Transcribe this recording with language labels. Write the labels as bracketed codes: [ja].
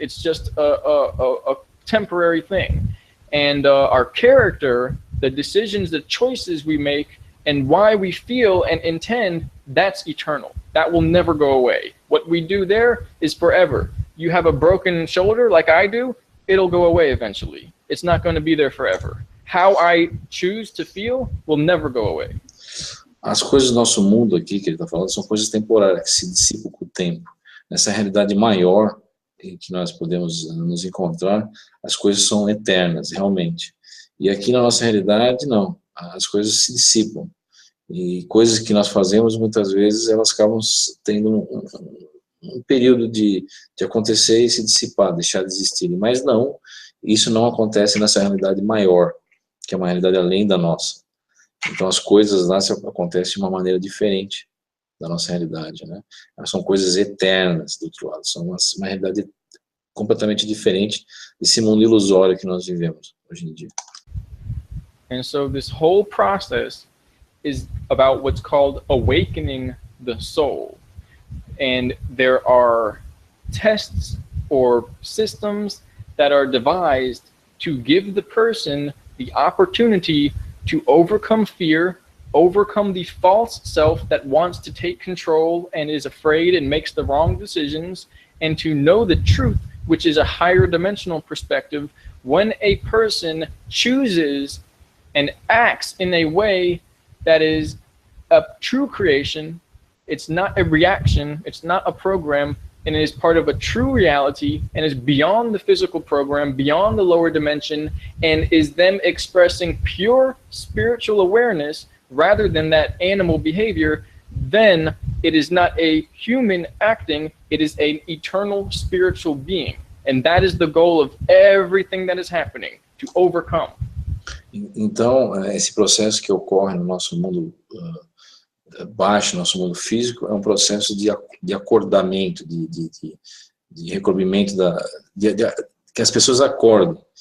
[en] It's just a temporary thing. And our character, the decisions, the choices we make, and why we feel and intend, that's eternal. That will never go away. What we do there is forever. You have a broken shoulder like I do, it'll go away eventually. It's not going to be there forever. How I choose to feel will never go away. [pt] As coisas do nosso mundo aqui, que ele está falando, são coisas temporárias, que se dissipam com o tempo. Nessa realidade maior em que nós podemos nos encontrar, as coisas são eternas, realmente. E aqui na nossa realidade, não. As coisas se dissipam. E coisas que nós fazemos, muitas vezes, elas acabam tendo um período de acontecer e se dissipar, deixar de existir. Mas não, isso não acontece nessa realidade maior, que é uma realidade além da nossa. Então as coisas lá acontecem de uma maneira diferente da nossa realidade, né? Elas são coisas eternas do outro lado, são uma realidade completamente diferente desse mundo ilusório que nós vivemos hoje em dia. [en] And so this whole process is about what's called awakening the soul. And there are tests or systems that are devised to give the person the opportunity to overcome fear, overcome the false self that wants to take control and is afraid and makes the wrong decisions, and to know the truth, which is a higher dimensional perspective. When a person chooses and acts in a way that is a true creation, it's not a reaction, it's not a program, and is part of a true reality and is beyond the physical program, beyond the lower dimension, and is them expressing pure spiritual awareness rather than that animal behavior, then it is not a human acting, it is an eternal spiritual being. And that is the goal of everything that is happening, to overcome. [pt] Então, esse processo que ocorre no nosso mundo baixo, nosso mundo físico, é um processo de acordamento, de recobrimento, que as pessoas acordam.